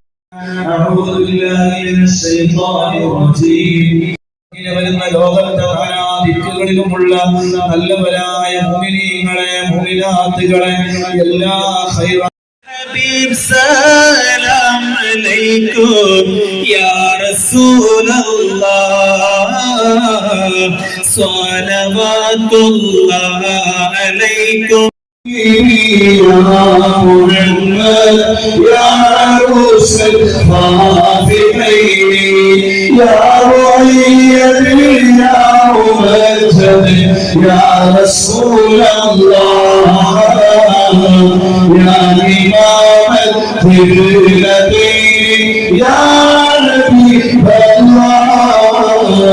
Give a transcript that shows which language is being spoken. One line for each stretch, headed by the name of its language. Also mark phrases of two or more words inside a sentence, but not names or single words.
Malayalam: വരുന്ന ലോകത്തെ ദിക്കുകളിലുമുള്ള നല്ലവരായ മുഅ്മിനീങ്ങളെ മുഅ്മിനാത്തുകളെ എല്ലാ
Arabic: حبيب سلام عليكم يا رسول الله صلوات الله عليكم يا محمد يا عروس الخافقين يا رؤية يا ممجد يا رسول الله يا إمام القبلتين يا نبي الله